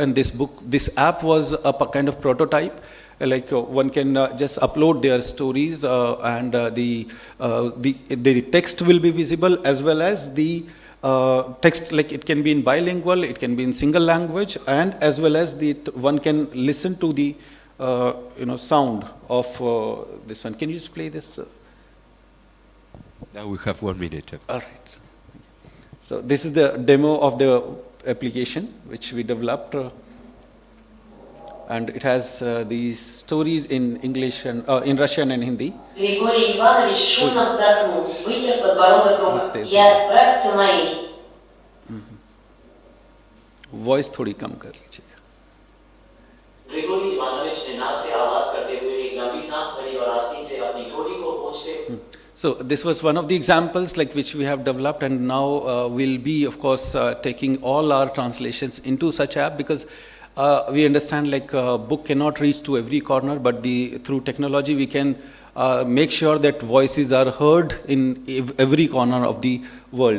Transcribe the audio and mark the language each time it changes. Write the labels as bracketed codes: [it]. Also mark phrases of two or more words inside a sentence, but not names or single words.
[en] And this app was a kind of prototype. Like one can just upload their stories, and the text will be visible, as well as the text, like it can be in bilingual, it can be in single language, and as well as one can listen to the sound of this one. Can you just play this? Now we have 1 minute. All right. So this is the demo of the application which we developed, and it has these stories in English and in Russian and Hindi. [ru] Григорий Иванович шумно вздохнул, вытер подбородок рукой. Я, братцы мои. [hi] Voice थोड़ी कम कर लीजिए. ग्रिगोरी इवानोविच ने नाक से आवाज करते हुए एक लंबी सांस भरी और आस्तीन से अपनी ठोड़ी को पोंछते. [en] So this was one of the examples like which we have developed, and now we'll be of course taking all our translations into such app, because we understand like book cannot reach to every corner, but through technology we can make sure that voices are heard in every corner of the world.